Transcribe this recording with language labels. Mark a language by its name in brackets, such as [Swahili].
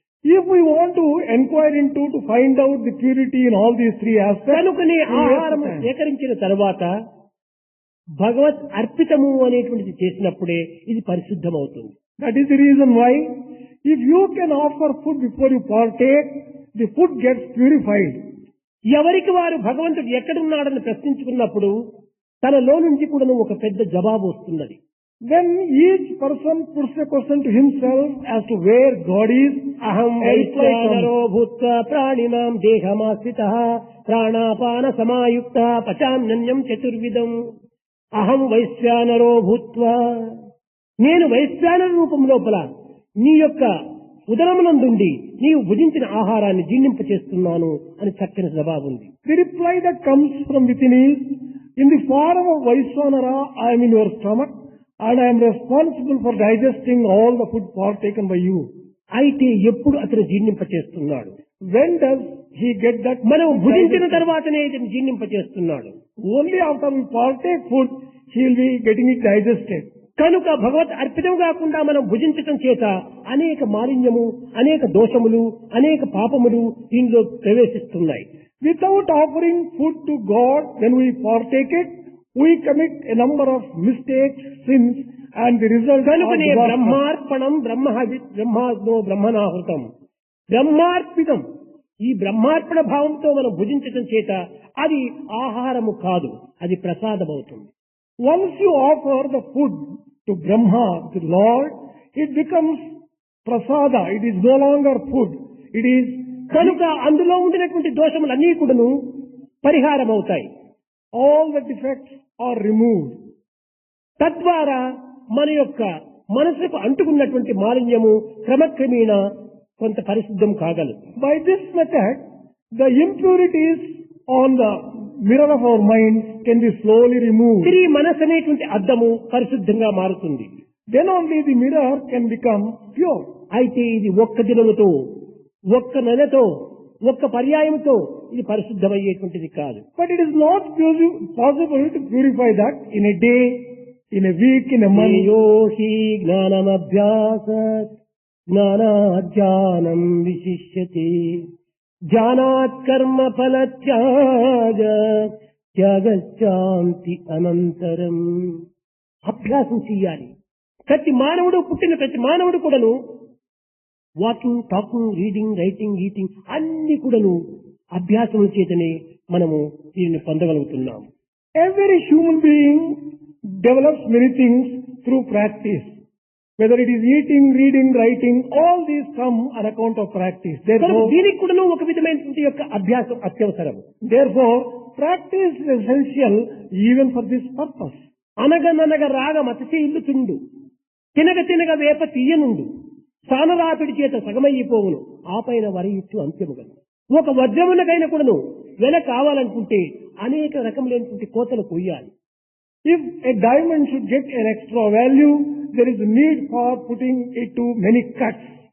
[English] If we want to inquire into to find out the purity in all these three aspects, [Telugu] కనుకనే ఆహారం సేకరించిన తర్వాత భగవత్ అర్పితము అనేటువంటిది చేసినప్పుడే ఇది పరిశుద్ధమవుతుంది. [English] that is the reason why if you can offer food before you partake, the food gets purified. [Telugu] ఎవరికి వారు భగవంతుడు ఎక్కడున్నాడని ప్రశ్నించుకున్నప్పుడు తనలో నుంచి కూడా ఒక పెద్ద జవాబు వస్తున్నది. [English] When each person puts a question to himself as to where God is, [Sanskrit] అహం వైశ్వానరో భూత్వా ప్రాణినాం దేహమాశ్రితః ప్రాణాపాన సమాయుక్త పచామ్యన్యం చతుర్విధం. అహం వైశ్వానరో భూత్వా, [Telugu] నేను వైశ్వానర రూపం లోపల నీ యొక్క ఉదరమునందుండి నీవు భుజించిన ఆహారాన్ని జీర్ణింపచేస్తున్నాను అని చక్కని జవాబు ఉంది. [English] the reply that comes from within is, in the form of Vaishwanara, I am in your stomach and I am responsible for digesting all the food partaken by you. [Telugu] అయితే ఎప్పుడు అతను జీర్ణింపచేస్తున్నాడు? [English] When does he get that? [Telugu] మనం భుజించిన తర్వాతనే ఇతను జీర్ణింపచేస్తున్నాడు. [English] Only after we partake food, he will be getting it digested. [Telugu] కనుక భగవత్ అర్పితం కాకుండా మనం భుజించటం చేత అనేక మాలిన్యము, అనేక దోషములు, అనేక పాపములు దీనిలో ప్రవేశిస్తున్నాయి. [English] Without offering food to God, when we partake it, we commit a number of mistakes, sins, and the result [Telugu] కనుకనే [English] of [Sanskrit] బ్రహ్మార్పణం బ్రహ్మాగ్నో బ్రహ్మణాహృతం, బ్రహ్మార్పితం. [Telugu] ఈ బ్రహ్మార్పణ భావంతో మనం భుజించటం చేత అది ఆహారము కాదు, అది ప్రసాదమవుతుంది. [English] Once you offer the food to Brahma, the Lord, it becomes prasada. It is no longer food. It is [Telugu] కనుక అందులో ఉండినటువంటి దోషములన్నీ కూడాను పరిహారం అవుతాయి. [English] all the defects are removed. [Telugu] తద్వారా మన యొక్క మనసుకు అంటుకున్నటువంటి మాలిన్యము క్రమక్రమేణా కొంత పరిశుద్ధం కాగలదు. [English] By this method, the impurities on the mirror of our mind can be slowly removed. [Telugu] తిరిగి మనసు అనేటువంటి అద్దము పరిశుద్ధంగా మారుతుంది. [English] Then only the mirror can become pure. [Telugu] అయితే ఇది ఒక్క దినముతో, ఒక్క నెలతో, ఒక్క పర్యాయంతో ఇది పరిశుద్ధమయ్యేటువంటిది కాదు. [English] But it is not possible to purify that in a day, in a week, in a month. [Sanskrit] యోహి జ్ఞానమభ్యాస జ్ఞానాజ్ఞానం విశిష్యతే జ్ఞానాత్ కర్మ ఫల త్యాగ త్యాగశాంతి అనంతరం. [Telugu] అభ్యాసం చెయ్యాలి. ప్రతి మానవుడు, పుట్టిన ప్రతి మానవుడు కూడాను [English] walking, talking, reading, writing, eating [Telugu] అన్ని కూడాను అభ్యాసముల చేతనే మనము దీనిని పొందగలుగుతున్నాం. [English] Every human being develops many things through practice. Whether it is eating, reading, writing, all these come on account of practice. [Telugu] కనుక దీనికి కూడాను ఒక విధమైనటువంటి యొక్క అభ్యాసం అత్యవసరం. [English] Therefore, practice is essential even for this purpose. [Telugu] అనగననగ రాగ మతసి ఇల్లు తుండు తినగ తినగ వేప తీయనుండు సానరాపిడి చేత సగమయ్యిపోవును ఆపైన వరయిట్టు అంత్యముగను. ఒక వజ్రమునకైనా కూడాను వెల కావాలనుకుంటే అనేక రకములైనటువంటి కోతలు కొయ్యాలి. [English] If a diamond should get an extra value, there is a need for putting it to many cuts.